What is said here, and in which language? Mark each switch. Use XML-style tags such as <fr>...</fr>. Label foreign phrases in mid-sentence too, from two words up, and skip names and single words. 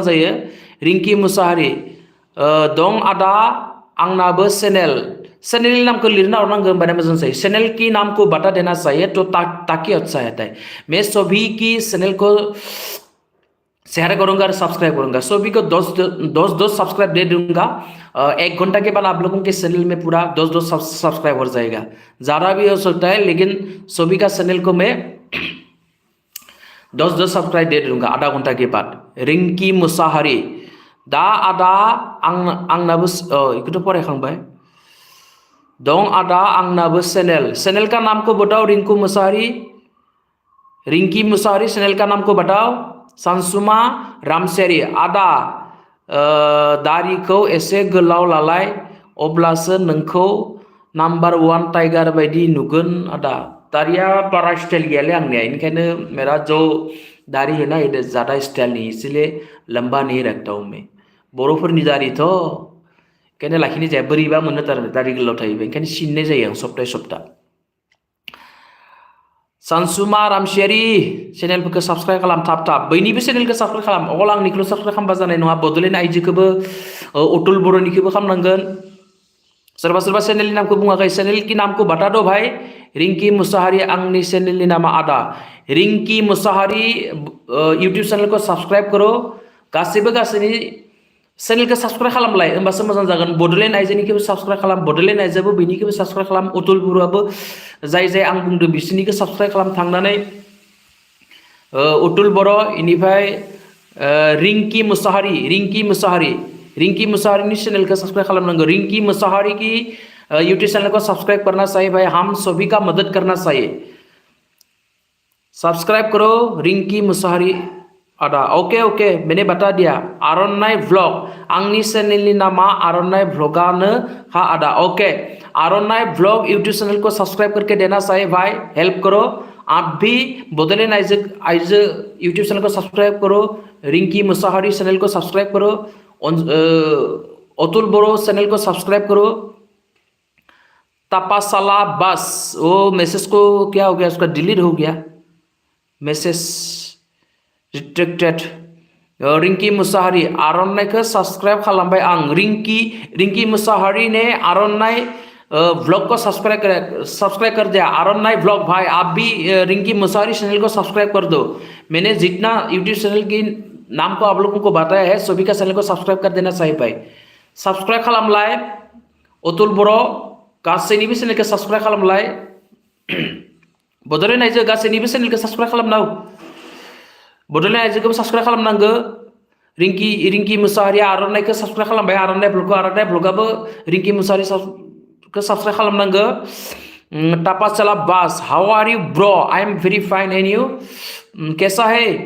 <brx>जायो रिंकी मुसाहारि दं आदा आंनाबो चैनल नाम को लिरना हरनांगौ होनबाना मोजां जायो</brx> <hi>चैनल की नाम को बता देना चाहिए तो ताकि अच्छा रहता है मैं सभी की चैनल को शेयर करूंगा और सब्सक्राइब करूंगा सभी को 10 सब्सक्राइब दे दूंगा 1 घंटा के बाद आप लोगों के चैनल में पूरा 10 सब्सक्राइब हो जाएगा ज़्यादा भी हो सकता है लेकिन सभी का चैनल को मैं 10 सब्सक्राइब दे दूंगा आधा घंटा के बाद रिंकी मुसाहारि</hi> <brx>दा आदा आंनाबो इखौथ' फरायखांबाय दं आदा आंनाबो</brx> <hi>चैनल का नाम को बताओ</hi> <brx>रिंकी मुसाहारि</brx> <hi>चैनल का नाम को बताओ</hi> <brx>सानसुमा रामसेरी आदा दारिखौ एसे गोलाव लालाय अब्लासो नोंखौ नम्बर 1 टाइगार बायदि नुगोन आदा दारिया बारा स्टाइल गैयालै आंनिया इनखायनो</brx> <hi>मेरा जो दाढ़ी है ना ये ज़्यादा स्टाइल नहीं इसलिए लंबा नहीं रखता हूँ मैं</hi> <brx>बर'फोरनि दाढ़ी तो ओंखायनो लाखिनाय जाया बोरैबा मोनो थारमाने दाढ़ी गोलाव थायोबा ओंखायनो सिननाय जायो आं सप्ता सानसुमा रामसियारि चेनेलफोरखौ साबस्क्राइब खालाम थाब बैनिबो चेनेलखौ साबस्क्राइब खालाम अकल आंनिखौल' साबस्क्राइब खालामबा जानाय नङा बड'लेण्ड आइजोखौबो अतुल बर'निखौबो खालामनांगोन सोरबा चेनेलनि नामखौ बुङाखै</brx> <hi>चेनेल की नाम को बता दो भाई</hi> <brx>रिंकी मुसाहारि आंनि चेनेलनि नामा आदा रिंकी मुसाहारि</brx> <hi>यूट्यूब चैनल को सब्सक्राइब करो</hi> <brx>गासैनि चैनल को सब्सक्राइब खालामलाय होमबासो मोजां जागोन बड'लेण्ड आइजोनिखौबो सब्सक्राइब खालाम बड'लेण्ड आइजोआबो बेनिखौबो सब्सक्राइब खालाम अतुल बर'आबो जाय आं बुंदों बिसोरनिखौ सब्सक्राइब खालाम थांनानै अतुल बर' इनिफ्राय रिंकी मुसाहारिनि चैनल को सब्सक्राइब खालामनांगौ रिंकी मुसाहारि</brx> <hi>की यूट्यूब चैनल को सब्सक्राइब करना चाहिए भाई हम सभी का मदद करना चाहिए सब्सक्राइब करो रिंकी मुसाहारि आदा ओके मैंने बता दिया आर'नाइ व्लॉग</hi> <brx>आंनि चैनलनि नामा आर'नाइ व्लॉगानो हा आदा</brx> <hi>ओके आर'नाइ व्लॉग यूट्यूब चैनल को सब्सक्राइब करके देना चाहिए भाई हेल्प करो आप भी बडोलेण्ड आइजो यूट्यूब चैनल को सब्सक्राइब करो रिंकी मुसाहारि चैनल को सब्सक्राइब करो अतुल बरो चैनल को सब्सक्राइब करो तपासाला बस वो मैसेज को क्या हो गया उसका डिलीट हो गया मैसेज रिट्रेक्टेड रिंकी मुसाहारि आर'नाइखौ सब्सक्राइब खालामबाय आं रिंकी मुसाहारि ने आर'नाइ व्लॉग को सब्सक्राइब कर दिया आर'नाइ व्लॉग भाई आप भी रिंकी मुसाहारि चैनल को सब्सक्राइब कर दो मैंने जितना यूट्यूब चैनल की नाम को आप लोगों को बताया है सभी का चैनल को</hi> <brx>सब्सक्राइब</brx> <hi>कर देना चाहिए भाई</hi> <brx>सब्सक्राइब खालामलाय अतुल बर' गासैनिबो चैनलखौ सब्सक्राइब खालामलाय बड'लेण्ड आइजो गासैनिबो चैनलखौ सब्सक्राइब खालामनांगौ बड'लेण्ड आइजोखौबो सब्सक्राइब खालामनांगौ रिंकी मुसाहारि आर'नाइखौ सब्सक्राइब खालामबाय आर'नाइ ब्लगाबो रिंकी मुसाहारिखौ सब्सक्राइब खालामनांगौ तपासाला बास</brx> <en>how are you bro I am very fine and you</en> <hi>कैसा है</hi>